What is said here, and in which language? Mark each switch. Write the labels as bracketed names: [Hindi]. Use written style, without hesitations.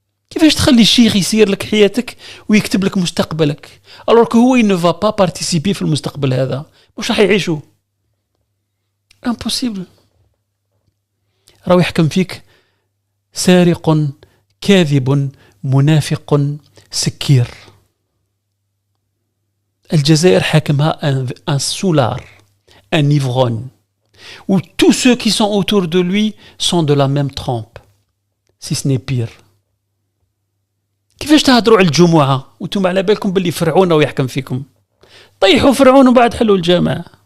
[Arabic] كيفاش تخلي الشيخ يسير لك حياتك ويكتب لك مستقبلك [French] alors que [Arabic] هو [French] ne va pas participer [Arabic] في المستقبل هذا؟ مش راح يعيشوا، [French] impossible. [Arabic] راهو يحكم فيك سارق كاذب منافق سكير. الجزائر حاكمها [French] un soulard, un ivrogne, où tous ceux qui sont autour de lui sont de la même trempe, si ce n'est pire. [Arabic] كيفاش تهضروا على الجمعة وانتم على بالكم باللي فرعون ويحكم فيكم؟ طيحوا فرعون وبعد حلوا الجامعة.